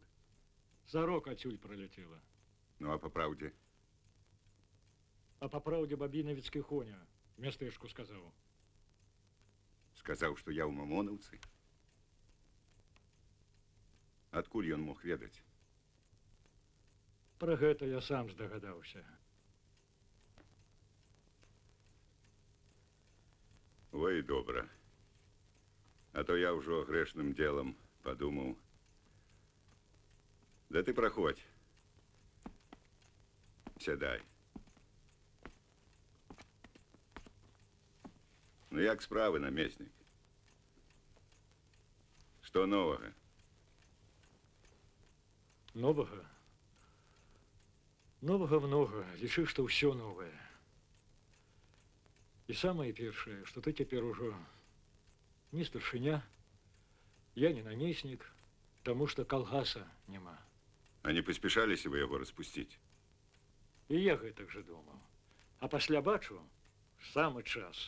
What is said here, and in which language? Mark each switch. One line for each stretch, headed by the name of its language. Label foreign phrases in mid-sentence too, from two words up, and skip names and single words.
Belarusian: Зарок адсюль пролетела.
Russian: Ну, а по правде? А по правде Бабиновицкий Хоня местечку сказал.
Belarusian: Сказаў, што я ў Мамонаўцы? Адкуль ён мог ведаць? Про гэта я сам здагадаўся. Ой, добра. А то я ўжо грэшным
Russian: делам подумаў.
Belarusian: Да ты праходзь. Сядай. Ну, як справы, намеснік? Што новага?
Russian: Нового? Нового много.
Belarusian: Лічы, што ўсё новое. І самае першае, што ты цяпер ужо не старшыня, я не намеснік, таму што калгаса няма. А не паспяшаліся вы яго распусціць? І я гэтак жа думаў. А пасля бачу, самы час.